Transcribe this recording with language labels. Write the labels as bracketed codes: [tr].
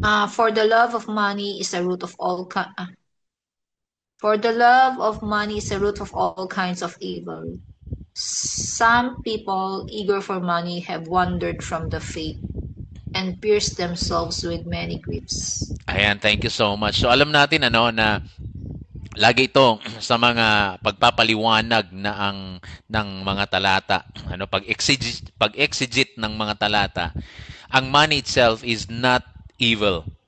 [en] For the love of money is a root of all For the love of money is a root of all kinds of evil. Some people eager for money have wandered from the faith and pierced themselves with many griefs. Ayan, thank you so much. [tl] So alam natin na lagi ito sa mga pagpapaliwanag ng mga talata, pag-exegete ng mga talata. [en] Ang money itself is not evil.